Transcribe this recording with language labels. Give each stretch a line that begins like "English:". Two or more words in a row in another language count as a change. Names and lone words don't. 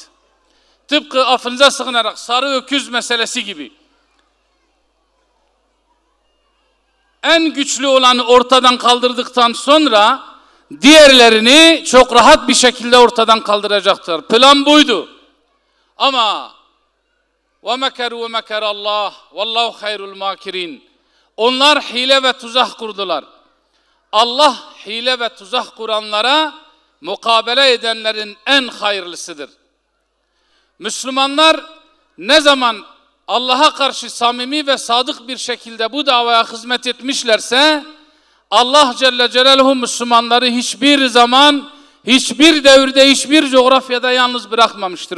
Turkish: Tıpkı affınıza sığınarak sarı öküz meselesi gibi. En güçlü olanı ortadan kaldırdıktan sonra diğerlerini çok rahat bir şekilde ortadan kaldıracaktır. Plan buydu.
Arabic: Ama وَمَكَرُوا وَمَكَرَ اللّٰهِ وَاللّٰهُ خَيْرُ الْمَاكِرِينَ.
Turkish: Onlar hile ve tuzak kurdular. Allah hile ve tuzak kuranlara mukabele edenlerin en hayırlısıdır. Müslümanlar ne zaman Allah'a karşı samimi ve sadık bir şekilde bu davaya hizmet etmişlerse Allah Celle Celaluhu Müslümanları hiçbir zaman, hiçbir devirde, hiçbir coğrafyada yalnız bırakmamıştır.